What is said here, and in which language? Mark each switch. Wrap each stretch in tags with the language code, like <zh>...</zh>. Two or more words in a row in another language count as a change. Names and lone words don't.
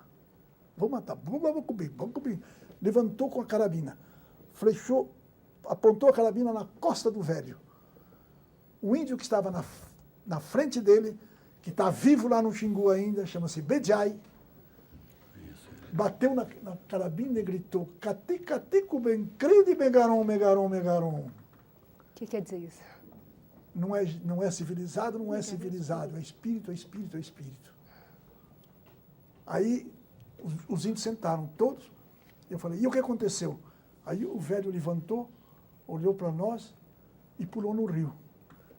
<pt>Vou matar,</pt> <txu>babacubim, babacubim.</txu> <pt>Levantou com a carabina, flechou, apontou a carabina na costa do velho. O índio que estava na frente dele, que está vivo lá no Xingu ainda, chama-se Bejai, bateu na carabina e gritou,</pt> <txu>cati, cati, cubencride, megaron, megaron, megaron.</txu> <pt>O que quer dizer isso? Não é civilizado, não é civilizado, é espírito, é espírito, é espírito. Aí os índios sentaram todos, e eu falei, e o que aconteceu? Aí o velho levantou, olhou para nós e pulou no rio.</pt>